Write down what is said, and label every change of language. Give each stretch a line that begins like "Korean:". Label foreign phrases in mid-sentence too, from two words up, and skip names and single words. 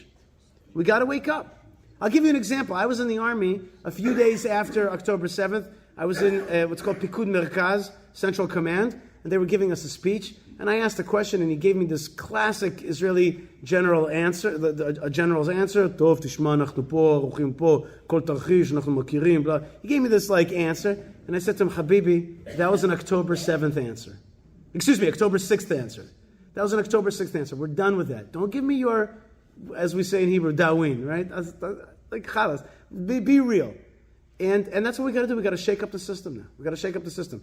English: We got to wake up. I'll give you an example. I was in the army a few days after October 7th. I was in what's called
Hebrew: פיקוד מרכז,
English: Central Command, and they were giving us a speech. And I asked a question, and he gave me this classic Israeli general answer, a general's answer.
Hebrew: טוב תשמע נחנו פה, רוחים פה, כל תרחיש נחנו מכירים.
English: Blah. He gave me this answer, and I said to him, Habibi, that was an October 7th answer. Excuse me, October 6th answer. That was an October 6th answer. We're done with that. Don't give me your, as we say in Hebrew, dawin, right? Like chalas. Be real. And that's what we got to do. We got to shake up the system now. We got to shake up the system.